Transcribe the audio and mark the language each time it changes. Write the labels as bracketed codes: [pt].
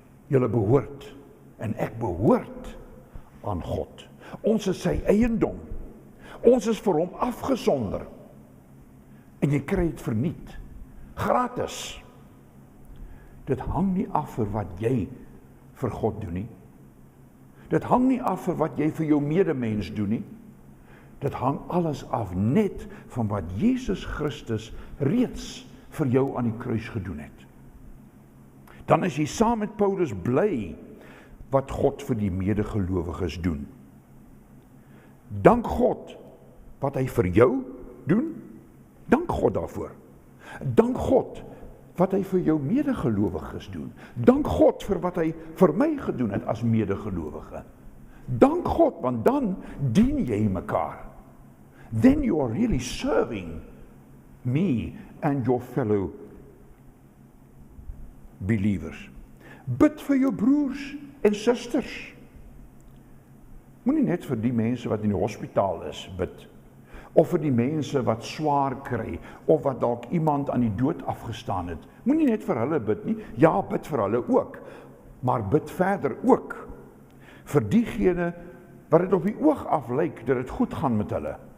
[af] Julle behoort, en ek behoort aan God. Ons is sy eiendom. Ons is vir hom afgesonder. En jy kry dit verniet. Gratis. Dit hang nie af vir wat jy vir God doen nie. Dit hang nie af vir wat jy vir jou medemens doen nie. Dit hang alles af net van wat Jesus Christus reeds vir jou aan die kruis gedoen het. Dan is jy saam met Paulus bly wat God vir die medegelowiges doen. Dank God wat hy vir jou doen. Dank God daarvoor. Dank God wat hy vir jou medegelowiges doen. Dank God vir wat hy vir my gedoen het as medegelowige. Dank God, want dan dien jy mekaar. [en] Then you are really serving me and your fellow believers. [af] Bid vir jou broers en susters. Moenie net vir die mense wat in die hospitaal is bid, of vir die mense wat swaar kry, of wat dalk iemand aan die dood afgestaan het. Moenie net vir hulle bid nie, ja, bid vir hulle ook, maar bid verder ook vir diegene wat dit op die oog af lyk dat dit goed gaan met hulle.